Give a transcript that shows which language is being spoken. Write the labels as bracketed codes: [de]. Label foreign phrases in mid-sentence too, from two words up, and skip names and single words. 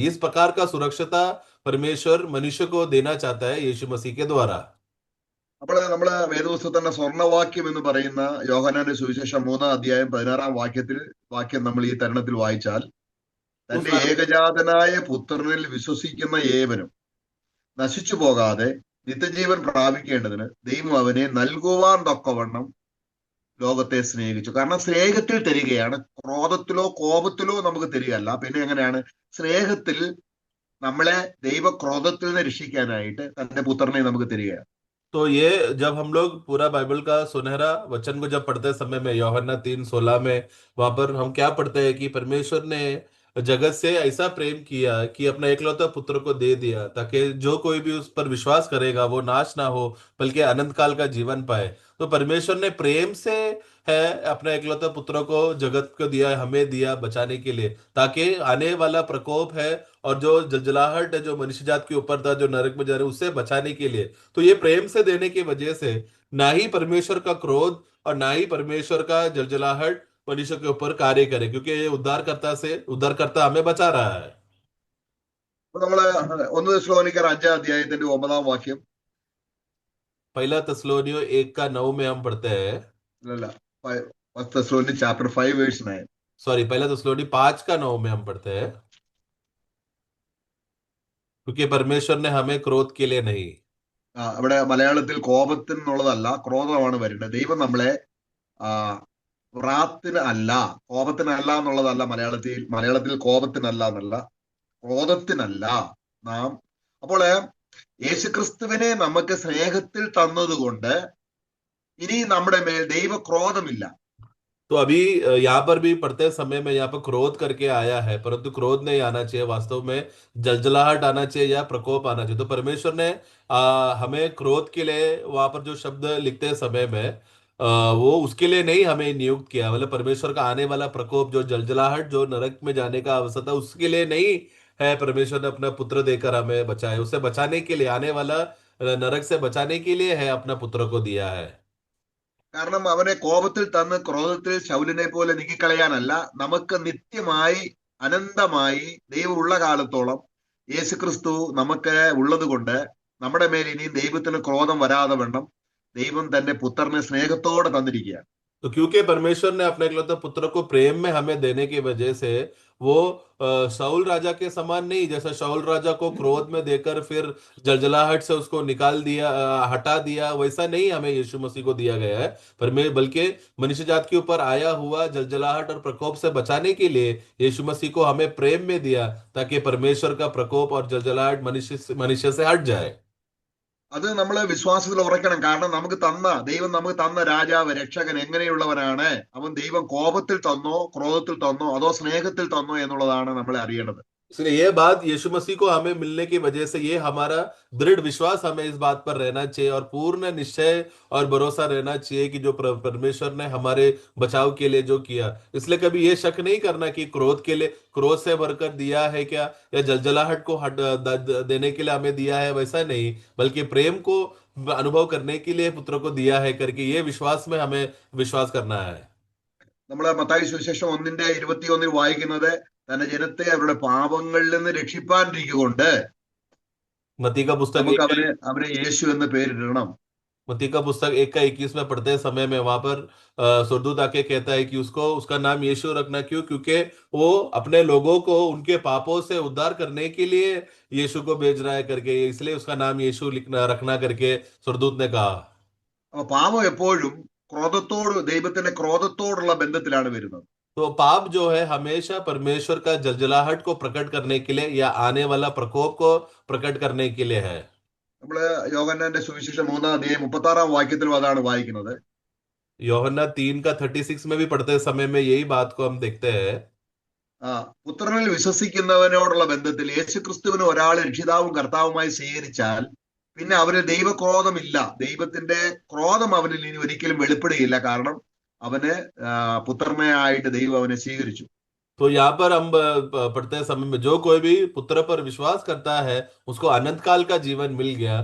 [hi] इस प्रकार का सुरक्षता परमेश्वर मनुष्य को देना चाहता है यीशु मसीह के द्वारा। [ml] അപ്പോൾ നമ്മള് വേദപുസ്തകത്തിൽ തന്നെ സ്വർണ്ണവാക്യം എന്ന് പറയുന്ന യോഹന്നാന്റെ സുവിശേഷം 3-16 വാക്യം നമ്മൾ ഈ തരുണത്തിൽ വായിച്ചാൽ, [hi] उस [ml] തന്റെ ഏകജാതനായ പുത്രനിൽ വിശ്വസിക്കുന്ന ഏവനും നശിച്ചു പോകാതെ നിത്യജീവൻ പ്രാപിക്കേണ്ടതിന് ദൈവം അവനെ നൽകുവാൻ തക്കവണ്ണം ലോകത്തെ സ്നേഹിച്ചു. കാരണം സ്നേഹത്തിൽ തരികയാണ്, ക്രോധത്തിലോ കോപത്തിലോ നമുക്ക് തരികയല്ല. പിന്നെ എങ്ങനെയാണ്? സ്നേഹത്തിൽ നമ്മളെ ദൈവക്രോധത്തിൽ നിന്ന് രക്ഷിക്കാനായിട്ട് തന്റെ പുത്രനെ നമുക്ക് തരികയാണ്. [hi] तो ये जब हम लोग पूरा बाइबल का सुनहरा वचन को जब पढ़ते समय में यूहन्ना 3:16 में, वहां पर हम क्या पढ़ते हैं कि परमेश्वर ने जगत से ऐसा प्रेम किया कि अपना एकलौता पुत्र को दे दिया, ताकि जो कोई भी उस पर विश्वास करेगा वो नाश ना हो बल्कि अनंत काल का जीवन पाए। तो परमेश्वर ने प्रेम से है अपना एकलौता पुत्र को जगत को दिया, हमें दिया बचाने के लिए, ताकि आने वाला प्रकोप है और जो जलजलाहट है जो मनुष्य जात के ऊपर था, जो नरक में जा रहे, उससे बचाने के लिए। तो ये प्रेम से देने की वजह से ना ही परमेश्वर का क्रोध और ना ही परमेश्वर का जलजलाहट मनुष्य के ऊपर कार्य करे, क्योंकि ये उद्धारकर्ता हमें बचा रहा है। [ml] അപ്പൊ നമ്മള് 1 തെസ്സലോനിക്കർ 5-ാം അധ്യായത്തിന്റെ 9-ാം വാക്യം, [hi] पहला तस्सलोनियों 1:9 में हम पढ़ते हैं। [en] അല്ലല്ല, 1 Thessalonians chapter 5 verse 9. [hi] सॉरी, पहला तस्सलोनी 5:9 में हम पढ़ते हैं, क्योंकि परमेश्वर ने हमें क्रोध के लिए नहीं। [ml] അവിടെ മലയാളത്തിൽ കോപത്തിന് എന്നുള്ളതല്ല, ക്രോധമാണ് വരുന്നത്. ദൈവം നമ്മളെ ആ വ്രാത്തിന് അല്ല, കോപത്തിനല്ല എന്നുള്ളതല്ല. മലയാളത്തിൽ കോപത്തിനല്ല എന്നല്ല, ക്രോധത്തിനല്ല നാം. അപ്പോൾ യേശുക്രിസ്തുവിനെ നമുക്ക് സ്നേഹത്തിൽ തന്നതുകൊണ്ട് ഇനി നമ്മുടെ മേൽ ദൈവക്രോധമില്ല. [hi] तो अभी यहाँ पर भी पढ़ते समय में यहाँ पर क्रोध करके आया है, परंतु क्रोध नहीं आना चाहिए, वास्तव में जलजलाहट आना चाहिए या प्रकोप आना चाहिए। तो परमेश्वर ने हमें क्रोध के लिए वहां पर जो शब्द लिखते समय में वो उसके लिए नहीं हमें नियुक्त किया, मतलब परमेश्वर का आने वाला प्रकोप जो जलजलाहट जो नरक में जाने का अवसर था उसके लिए नहीं है। परमेश्वर ने अपना पुत्र देकर हमें बचाया, उसे बचाने के लिए, आने वाला नरक से बचाने के लिए है अपना पुत्र को दिया है। [ml] കാരണം അവനെ കോപത്തിൽ തന്ന് ക്രോധത്തിൽ ശൗലിനെ പോലെ നീക്കിക്കളയാനല്ല, നമുക്ക് നിത്യമായി അനന്തമായി ദൈവമുള്ള കാലത്തോളം യേശുക്രിസ്തു നമുക്ക് ഉള്ളത് കൊണ്ട് നമ്മുടെ മേൽ ഇനി ദൈവത്തിന് ക്രോധം വരാതെ വേണം ദൈവം തന്റെ പുത്രനെ സ്നേഹത്തോടെ തന്നിരിക്കുകയാണ്. [hi] तो क्योंकि परमेश्वर ने अपने इकलौते पुत्र को प्रेम में हमें देने की वजह से वो शाऊल राजा के समान नहीं, जैसा शाऊल राजा को क्रोध में देकर फिर जलजलाहट से उसको निकाल दिया, हटा दिया, वैसा नहीं हमें यीशु मसीह को दिया गया है। पर मैं बल्कि मनुष्य जात के ऊपर आया हुआ जलजलाहट और प्रकोप से बचाने के लिए यीशु मसीह को हमें प्रेम में दिया, ताकि परमेश्वर का प्रकोप और जलजलाहट मनुष्य से हट जाए। [ml] അത് നമ്മൾ വിശ്വാസത്തിൽ ഉറക്കണം. കാരണം ദൈവം നമുക്ക് തന്ന രാജാവ് രക്ഷകൻ എങ്ങനെയുള്ളവനാണ്? അവൻ ദൈവം കോപത്തിൽ തന്നോ ക്രോധത്തിൽ തന്നോ അതോ സ്നേഹത്തിൽ തന്നോ എന്നുള്ളതാണ് നമ്മളെ അറിയേണ്ടത്. [hi] इसलिए ये बात यीशु मसीह को हमें मिलने की वजह से ये हमारा दृढ़ विश्वास हमें इस बात पर रहना चाहिए और पूर्ण निश्चय और भरोसा रहना चाहिए कि जो परमेश्वर ने हमारे बचाव के लिए जो किया, इसलिए कभी ये शक नहीं करना कि क्रोध के लिए, क्रोध से भरकर दिया है क्या, या जलजलाहट को देने के लिए हमें दिया है, वैसा नहीं, बल्कि प्रेम को अनुभव करने के लिए पुत्र को दिया है करके ये विश्वास में हमें विश्वास करना है। [ml] നമ്മള് മത്തായി സുവിശേഷം 1:21 വായിക്കുന്നത്, തന്റെ ജനത്തെ അവരുടെ പാപങ്ങളിൽ നിന്ന് രക്ഷിപ്പാനിരിക്കൊണ്ട് [hi] मती का पुस्तक [ml] നമുക്ക് [hi] एक [ml] അവനെ യേശു എന്ന് പേരിടണം. [hi] मती का पुस्तक 1:21 में पढ़ते समय में वहां पर स्वर्गदूत आके कहता है कि उसका नाम यीशु रखना। क्यों? क्योंकि वो अपने लोगों को उनके पापों से उद्धार करने के लिए यीशु को भेज रहा है करके, इसलिए उसका नाम यीशु लिखना रखना करके स्वर्गदूत ने कहा। [ml] അപ്പൊ പാപം എപ്പോഴും ദൈവത്തിന്റെ ക്രോധത്തോടുള്ള ബന്ധത്തിലാണ് വരുന്നത്. [hi] तो पाप जो है हमेशा परमेश्वर का जलजलाहट को प्रकट करने के लिए या आने वाला प्रकोप को प्रकट करने के लिए है। [ml] നമ്മള് യോഹന്നാന്റെ സുവിശേഷം 3-ാം അധ്യായം 36-ാം വാക്യത്തിലും അതാണ് വായിക്കുന്നത്. [hi] യോഹन्ना 3 का 36 में भी पढ़ते समय में यही बात को हम देखते हैं। [ml] ആ പുത്രനിൽ വിശ്വസിക്കുന്നവനോടുള്ള ബന്ധത്തിൽ യേശുക്രിസ്തുവിന് ഒരാൾ രക്ഷിതാവും കർത്താവുമായി സ്വീകരിച്ചാൽ പിന്നെ അവന് ദൈവക്രോധമില്ല. ദൈവത്തിന്റെ ക്രോധം അവനിൽ ഇനി ഒരിക്കലും വെളിപ്പെടുകയില്ല. കാരണം അവന് പുത്രനായിട്ട് ദൈവം അവനെ സ്വീകരിച്ചു. [hi] तो यहाँ पर हम पढ़ते समय में जो कोई भी पुत्र पर विश्वास करता है उसको अनंत काल का जीवन मिल गया।